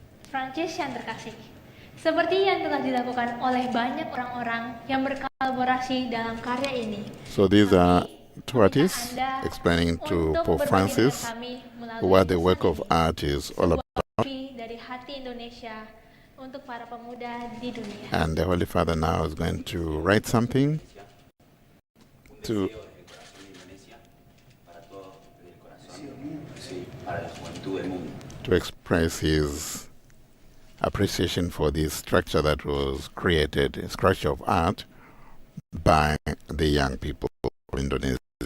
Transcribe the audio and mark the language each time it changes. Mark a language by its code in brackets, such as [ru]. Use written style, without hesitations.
[id] Francis yang terkasih, seperti yang telah dilakukan oleh banyak orang-orang yang berkolaborasi dalam karya ini. [en] So these are two artists explaining to Pope Francis what the work of art is all about. [id] Dari hati Indonesia untuk para pemuda di dunia. [en] And the Holy Father now is going to write something to express his appreciation for this structure that was created, a structure of art, by the young people of Indonesia.